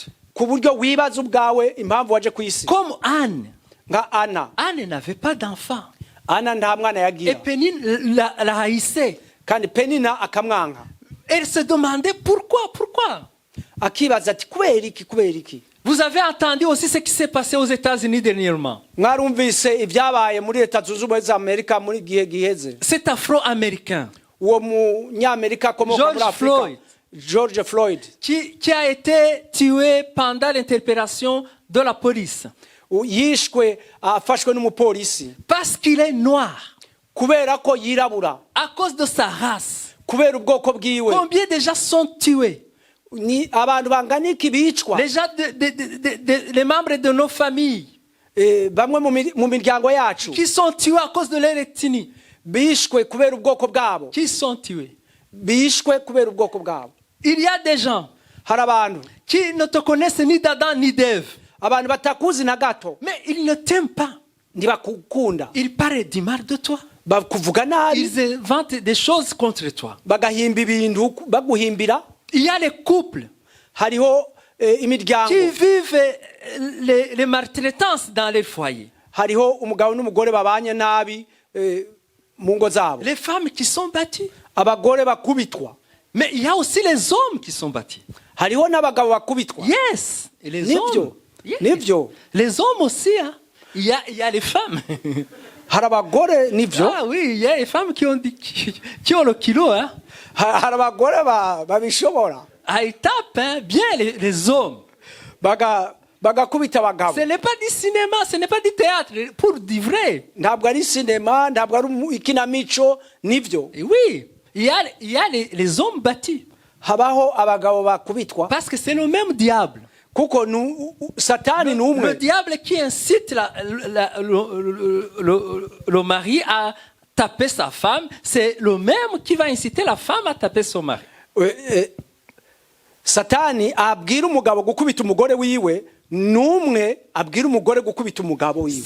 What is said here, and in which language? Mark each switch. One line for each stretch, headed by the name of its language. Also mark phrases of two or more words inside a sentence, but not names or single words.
Kinyarwanda: Ku buryo wibaza ubwawe impamvu waje ku isi.
French: Comme Anne.
Kinyarwanda: Nka Ana.
French: Anne n'avait pas d'enfant.
Kinyarwanda: Ana nta mwana
French: Et
Kinyarwanda: yagira.
French: Pénine la haïssait.
Kinyarwanda: Kandi Penina akamwanga.
French: Elle se demandait pourquoi.
Kinyarwanda: Akibaza ati kubera iki.
French: Vous avez entendu aussi ce qui s'est passé aux États-Unis dernièrement.
Kinyarwanda: Mwarumvise ibyabaye muri Leta Zunze Ubumwe za Amerika muri gihe giheze.
French: Cet Afro-Américain
Kinyarwanda: Uwo munyamerika akomoka muri Afrika.
French: George Floyd. qui a été tué pendant l'interpellation de la police.
Kinyarwanda: Yishwe afashwe n'umupolisi.
French: Parce qu'il est noir.
Kinyarwanda: Kubera ko yirabura.
French: À cause de sa race.
Kinyarwanda: Kubera ubwoko bwiwe.
French: Combien de gens sont tués?
Kinyarwanda: Ni abantu bangana iki bicwa.
French: Les gens, les membres de nos familles.
Kinyarwanda: Bamwe mu miryango yacu.
French: Qui sont tués à cause de leur ethnie.
Kinyarwanda: Bishwe kubera ubwoko bwabo.
French: Qui sont tués.
Kinyarwanda: Bishwe kubera ubwoko bwabo.
French: Il y a des gens
Kinyarwanda: hari abantu
French: qui ne te connaissent ni d'Adam ni d'Ève.
Kinyarwanda: abantu batakuzi na gato
French: Mais ils ne t'aiment pas.
Kinyarwanda: ntibakukunda
French: Ils parlent du mal de toi.
Kinyarwanda: bakuvuga nabi
French: Ils inventent des choses contre toi.
Kinyarwanda: bagahimba ibintu baguhimbira.
French: Il y a les couples
Kinyarwanda: Hariho imiryango
French: qui vivent les maltraitances dans les foyers.
Kinyarwanda: hariho umugabo n'umugore babanye nabi mu ngo zabo,
French: Les femmes qui sont battues.
Kinyarwanda: abagore bakubitwa.
French: Mais il y a aussi les hommes qui sont battus.
Kinyarwanda: Hariho n'abagabo bakubitwa. Yes. Et les Nibyo.
French: hommes. Yes.
Kinyarwanda: Nibyo.
French: Les hommes aussi. Hein. Il y a les femmes.
Kinyarwanda: Hari abagore nivyo.
French: Ah oui, il y a les femmes qui ont le kilo. Hein.
Kinyarwanda: Hari abagore babishobora.
French: Ah, ils tapent hein, bien les hommes.
Kinyarwanda: bagakubita abagabo.
French: Ce n'est pas du cinéma, ce n'est pas du théâtre, pour du vrai.
Kinyarwanda: Ntabwo ari sinema, ntabwo ari ikinamico, nivyo.
French: Et oui, il y a les hommes battus.
Kinyarwanda: Habaho abagabo bakubitwa.
French: Parce que c'est le même diable.
Kinyarwanda: Kuko Satani n'umwe.
French: Le diable qui incite le mari à taper sa femme, c'est le même qui va inciter la femme à taper son mari.
Kinyarwanda: Satani abwira umugabo gukubita umugore wiwe, n'umwe abwira umugore gukubita umugabo wiwe.